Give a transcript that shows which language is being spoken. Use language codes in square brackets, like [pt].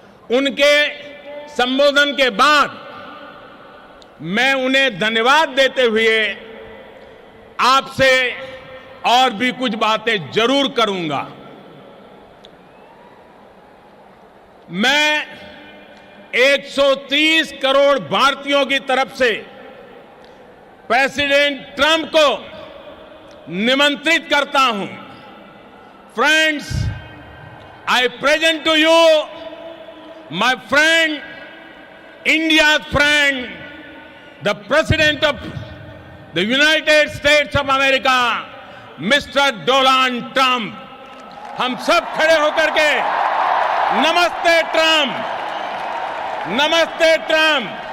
[hi] उनके संबोधन के बाद मैं उन्हें धन्यवाद देते हुए आपसे और भी कुछ बातें जरूर करूंगा। मैं 130 करोड़ भारतीयों की तरफ से प्रेसिडेंट ट्रंप को निमंत्रित करता हूं। [en] Friends, I present to you my friend, India's friend, the President of the United States of America, Mr. Donald Trump। [hi] हम सब खड़े होकर के नमस्ते ट्रंप, नमस्ते ट्रंप।